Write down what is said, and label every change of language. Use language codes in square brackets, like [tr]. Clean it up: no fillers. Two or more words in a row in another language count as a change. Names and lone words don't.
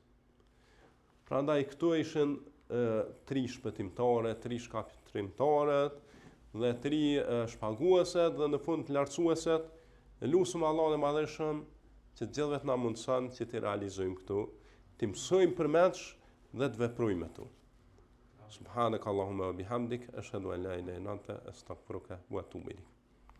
[sq] Prandaj këtu ishin 3 shpëtimtare, 3 shkatrimtare dhe 3 shpagueset dhe në fund të lartësueset. Lutem Allahun e Madhëshëm që të gjithëve na mundson që të realizojmë këtu, të mësojmë përmendsh dhe të veprojmë me to. [ar] سبحانك اللهم وبحمدك أشهد أن لا إله إلا أنت أستغفرك وأتوب إليك.